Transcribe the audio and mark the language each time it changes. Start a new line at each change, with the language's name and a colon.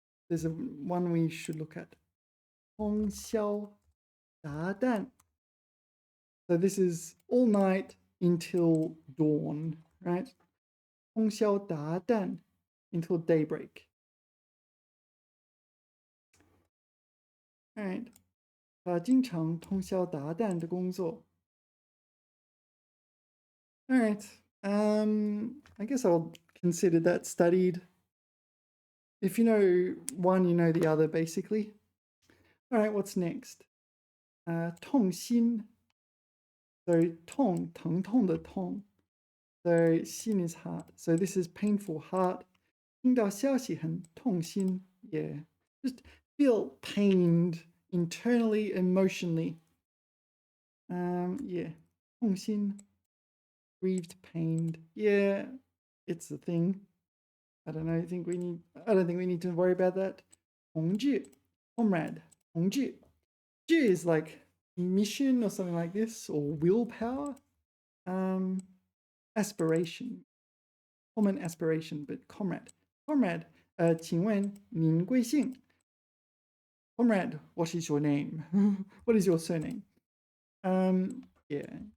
English: There's one we should look at.
Chinese: 通宵达旦.
English: So this is all night until dawn, right? 通宵达旦 until daybreak. All right.
Chinese: 他经常通宵达旦的工作.
English: All right. I guess I'll consider that studied. If you know one, you know the other, basically. All right, what's next? 痛心.So 痛,
Chinese: 疼痛的痛.
English: So 心 is heart. So this is painful heart.
Chinese: 听到消息很痛心.Yeah.
English: Just feel pained internally, emotionally. Yeah. 痛心.Grieved, pained. Yeah, it's a thing. I don't think we need to worry about that.
Chinese: 同志, comrade. 同志.
English: 志 is like mission or something like this, or willpower. Aspiration. Common aspiration, but comrade.
Chinese: Comrade, 请问您贵姓?
English: Comrade, what is your name? What is your surname? Yeah.